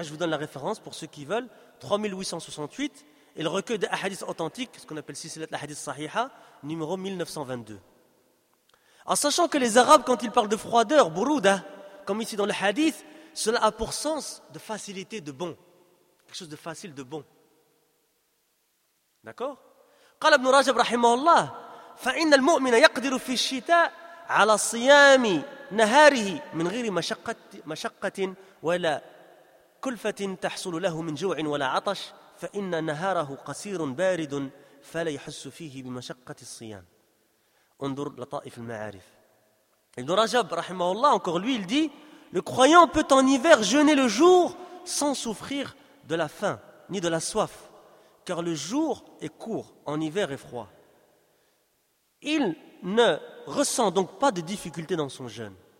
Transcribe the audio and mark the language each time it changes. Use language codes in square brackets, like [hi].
[fr] Je vous donne la référence pour ceux qui veulent. 3868, et le recueil des hadiths authentiques, ce qu'on appelle silsilat al-hadith sahiha, numéro 1922. En sachant que les Arabes, quand ils parlent de froideur, burouda, comme ici dans le hadith, cela a pour sens de facilité, de bon. Quelque chose de facile, de bon. D'accord ? [ar] قال ابن رجب رحمه الله فإن المؤمن يقدر في الشتاء على صيام نهاره من غير مشقة ولا كلفة تحصل له من جوع ولا عطش فإن نهاره قصير بارد فلا يحس فيه بمشقة الصيام. انظر لطائف المعارف. ابن رجب رحمه الله [fr] encore lui il dit, le croyant peut en hiver jeûner le jour sans souffrir de la faim ni de la soif, car le jour est court, en hiver est froid. Il ne ressent donc pas de difficulté dans son jeûne.